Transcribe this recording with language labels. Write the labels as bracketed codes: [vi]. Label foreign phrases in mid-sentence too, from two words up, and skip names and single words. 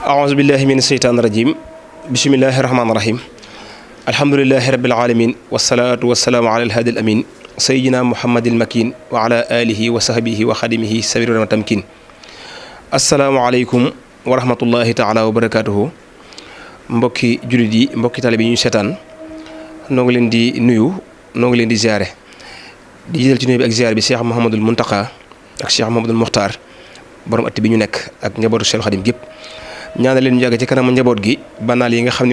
[ar] أعوذ بالله من الشيطان الرجيم بسم الله الرحمن الرحيم الحمد لله رب العالمين والصلاة والسلام على الهادي الأمين سيدنا محمد المكين وعلى آله وصحبه وخدمه سبيل التمكين السلام عليكم ورحمة الله تعالى وبركاته [wo] mbokki jullit yi mbokki taalibe yi ñu seetaan noo ngi leen di nuyu noo ngi leen di ziare di jël ci nuyu bi ak ziare bi Cheikh Muhamadul Mustapha ak Cheikh Muhamadul Muxtaar borom atti bi ñu nekk ak njabootu Cheikh Khadim gépp ñaanal leen ñu yàgg ci kanamu njaboot gi banaal yi nga xam ne